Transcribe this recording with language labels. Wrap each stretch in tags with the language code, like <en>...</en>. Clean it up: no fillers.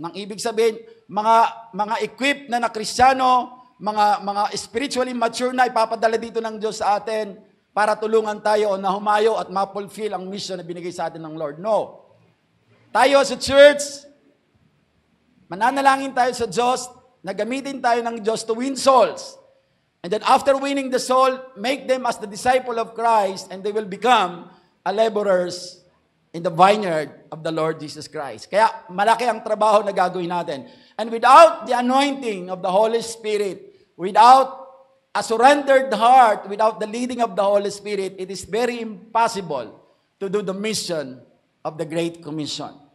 <tl>Nang ibig sabihin, mga equipped na Kristiyano, mga spiritually mature na ipapadala dito ng Diyos sa atin para tulungan tayo na humayo at ma-fulfill ang mission na binigay sa atin ng Lord. No. Tayo sa church, mananalangin tayo sa Diyos, na gamitin tayo ng Diyos</tl> <en>to win souls. And then after winning the soul, make them as the disciple of Christ and they will become a laborers in the vineyard of the Lord Jesus Christ.</en> <tl>Kaya malaki ang trabaho na gagawin natin.</tl> <en>And without the anointing of the Holy Spirit, without a surrendered heart, without the leading of the Holy Spirit, it is very impossible to do the mission of the Great Commission.</en>